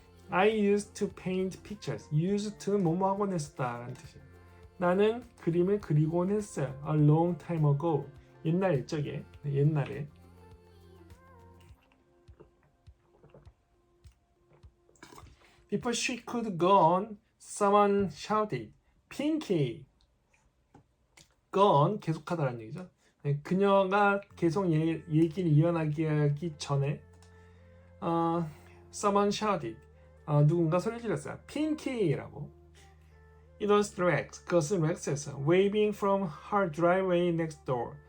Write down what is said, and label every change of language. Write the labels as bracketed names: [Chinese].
[English] I used to paint pictures. [Korean] used to는 뭐뭐 하곤 했었다라는 뜻이에요. 나는 그림을 그리곤 했어요. [English] A long time ago. [Korean] 옛날 일적에, 옛날에. [English] Before she could go on, someone shouted, Pinky! [Korean] Go on, 계속하다라는 얘기죠. 네, 그녀가 계속 얘기를 이어나기 하기 전에 [English] someone shouted, [Korean] 누군가 소리 질렀어요. Pinky라고. [English] It was Rex, [Korean] 그것은 렉스였어요. [English] Waving from her driveway next door.